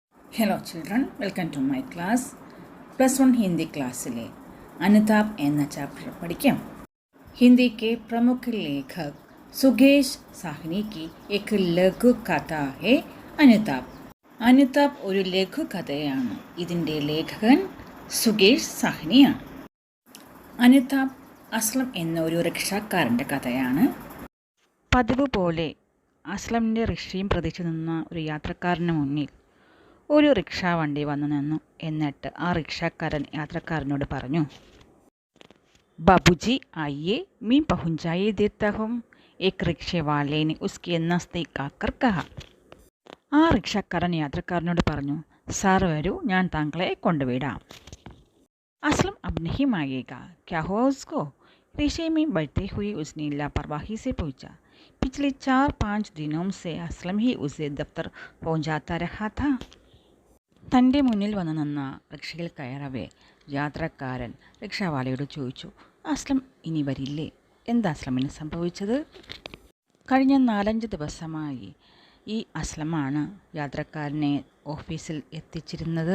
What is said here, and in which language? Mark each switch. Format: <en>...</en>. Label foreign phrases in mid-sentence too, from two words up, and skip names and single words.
<en>Hello children, welcome to my class.</en> <ml>+1 ഹിന്ദി ക്ലാസ്സിലെ അനുതാപ് എന്ന ചാപ്റ്റർ പഠിക്കാം.</ml> <hi>हिंदी के प्रमुख लेखक सुगेश साहनी की एक लघु कथा है അനുതാപ്.</hi> <ml>അനുതാപ് ഒരു ലഘുകഥയാണ്. ഇതിൻ്റെ ലേഖകൻ സുഗേഷ് സാഹ്നിയാണ്. അനുതാപ് അസ്ലം എന്ന ഒരു റിക്ഷാക്കാരൻ്റെ കഥയാണ്. പതിവ് പോലെ അസ്ലമിൻ്റെ റിക്ഷയും പ്രതീക്ഷിച്ച് നിന്ന ഒരു യാത്രക്കാരന് മുന്നിൽ ഒരു റിക്ഷാ വണ്ടി വന്നു നിന്നു. എന്നിട്ട് ആ റിക്ഷാക്കാരൻ യാത്രക്കാരനോട് പറഞ്ഞു,</ml> <hi>बाबूजी आइए मैं पहुँचा देता हूँ. एक रिक्शे वाले ने उसके नज़दीक आकर कहा.</hi> <ml>ആ റിക്ഷാക്കാരൻ യാത്രക്കാരനോട് പറഞ്ഞു, സാർ വരൂ, ഞാൻ താങ്കളെ കൊണ്ടുവിടാം.</ml> <hi>असलम अब नहीं आएगा, क्या हुआ उसको? रिक्शे में बैठते हुए उसने लापरवाही से पूछा. पिछले 4-5 दिनों से असलम ही उसे दफ्तर पहुंचाता रहा था.</hi> <ml>തൻ്റെ മുന്നിൽ വന്നു നിന്ന റിക്ഷയിൽ കയറവേ യാത്രക്കാരൻ റിക്ഷാവാലയോട് ചോദിച്ചു, അസ്ലം ഇനി വരില്ലേ? എന്താ അസ്ലമിന് സംഭവിച്ചത്? കഴിഞ്ഞ 4-5 ദിവസമായി ഈ അസ്ലമാണ് യാത്രക്കാരനെ ഓഫീസിൽ എത്തിച്ചിരുന്നത്.</ml>